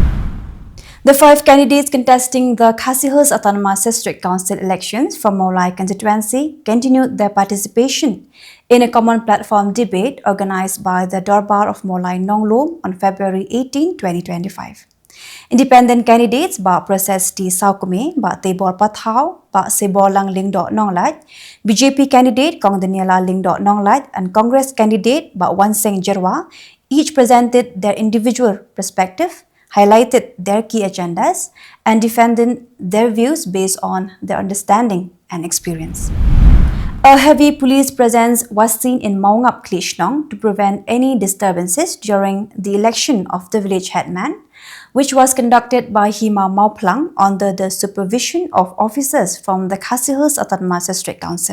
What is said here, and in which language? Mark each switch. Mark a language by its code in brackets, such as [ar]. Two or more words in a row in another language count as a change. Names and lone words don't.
[en] The 5 candidates contesting the Khasi Hills Autonomous District Council elections from Maulai constituency continued their participation in a common platform debate organized by the Darbar of Maulai Nonglom on February 18, 2025. Independent candidates Ba Proses T. Saukume, Ba Tebor Pathau, Ba Seborlang Lingdok Nonglat, BJP candidate Kong Daniela Lingdok Nonglat, and Congress candidate Ba Wan Seng Jirwa each presented their individual perspective, highlighted their key agendas, and defended their views based on their understanding and experience. A heavy police presence was seen in Maungap Klishnong to prevent any disturbances during the election of the village headman, which was conducted by Hima Mauplang under the supervision of officers from the Khasi Hills Autonomous District Council.